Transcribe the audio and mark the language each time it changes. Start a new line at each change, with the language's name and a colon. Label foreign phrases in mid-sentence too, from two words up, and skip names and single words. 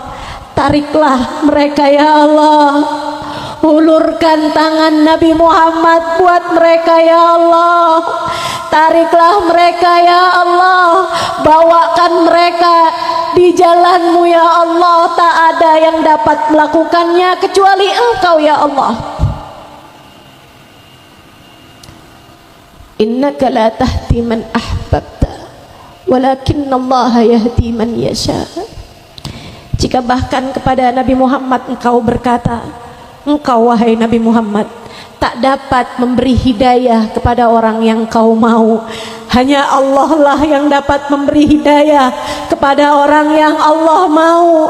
Malay: Tariklah mereka
Arabic: يا الله.
Malay: Hulurkan tangan Nabi Muhammad buat mereka
Arabic: يا الله.
Malay: Tariklah mereka
Arabic: يا الله.
Malay: Bawakan mereka di jalanmu
Arabic: يا الله.
Malay: Tak ada yang dapat melakukannya kecuali Engkau
Arabic: يا الله. إنك لا تهدي من أحببت، ولكن الله يهدي من يشاء.
Malay: Jika bahkan kepada Nabi Muhammad Engkau berkata, Engkau wahai Nabi Muhammad tak dapat memberi hidayah kepada orang yang kau mau, hanya Allah lah yang dapat memberi hidayah kepada orang yang Allah mau.